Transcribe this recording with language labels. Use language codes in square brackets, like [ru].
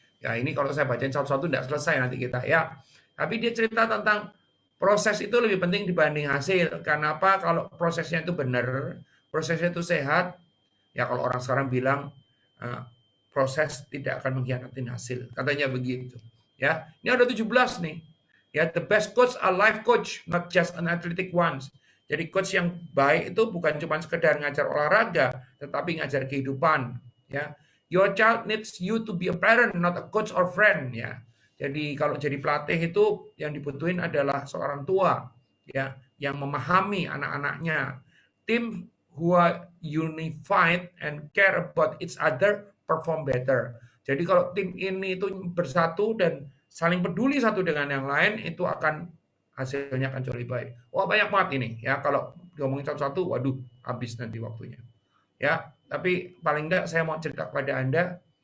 [id] Ya, ini kalau saya bacain satu-satu tidak selesai nanti kita ya. Tapi dia cerita tentang proses itu lebih penting dibanding hasil. Karena apa? Kalau prosesnya itu benar, prosesnya itu sehat, ya kalau orang sekarang bilang proses tidak akan mengkhianati hasil. Katanya begitu. Ya, ini ada 17 nih. [en] Ya, the best coach are life coach, not just an athletic ones. [id] Jadi coach yang baik itu bukan cuma sekedar ngajar olahraga, tetapi ngajar kehidupan. [en] Ya, your child needs you to be a parent, not a coach or friend. [id] Ya, jadi kalau jadi pelatih itu yang dibutuhin adalah seorang tua. Ya, yang memahami anak-anaknya. [en] Tim who are unified and care about each other perform better. [id] Jadi kalau tim ini itu bersatu dan saling peduli satu dengan yang lain, itu akan hasilnya akan jauh lebih baik. Wah, banyak banget ini ya, kalau ngomongin satu-satu, waduh, habis nanti waktunya. Ya, tapi paling enggak saya mau cerita kepada Anda.